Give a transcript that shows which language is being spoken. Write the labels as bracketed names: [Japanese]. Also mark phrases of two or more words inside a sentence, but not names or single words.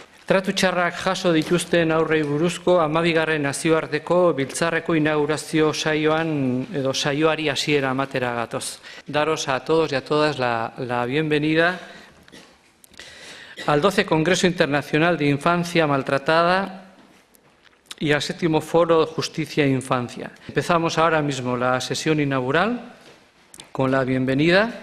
[Basque] Tratu txarrak jaso dituzten aurrei buruzko 12. nazioarteko biltzarreko inaugurazio saioari hasiera ematera gatoz. [Spanish] Daros a todos y a todas la bienvenida al 12 Congreso Internacional de Infancia Maltratada y al 7º Foro de Justicia e Infancia. Empezamos ahora mismo la sesión inaugural con la bienvenida.